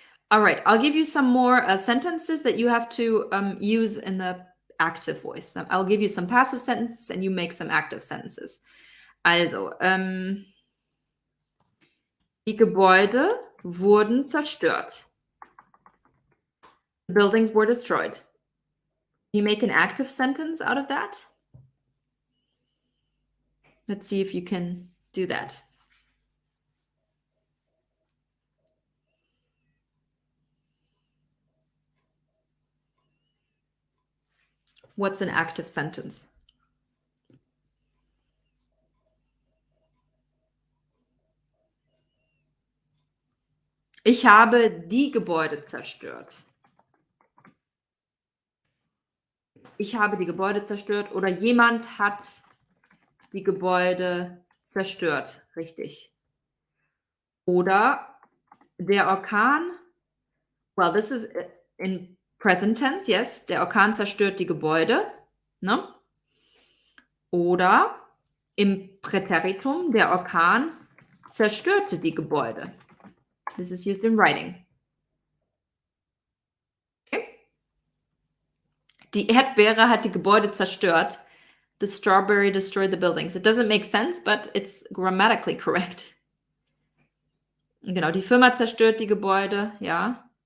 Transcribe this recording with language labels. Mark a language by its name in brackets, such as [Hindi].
[English] All right, I'll give you some more sentences that you have to use in the active voice. I'll give you some passive sentences and you make some active sentences. [German] Also, die Gebäude wurden zerstört. [English] The buildings were destroyed. You make an active sentence out of that? Let's see if you can do that. What's an active sentence? [German] Ich habe die Gebäude zerstört. Ich habe die Gebäude zerstört oder jemand hat die Gebäude zerstört. Richtig. Oder der Orkan, [English] well, this is in present tense, yes. [German] Der Orkan zerstört die Gebäude. Ne? Oder im Präteritum, der Orkan zerstörte die Gebäude. [English] This is used in writing. [German] Okay. Die Erdbeere hat die Gebäude zerstört. [English] The strawberry destroyed the buildings. It doesn't make sense, but it's grammatically correct. [German] Genau, die Firma zerstört die Gebäude, ja.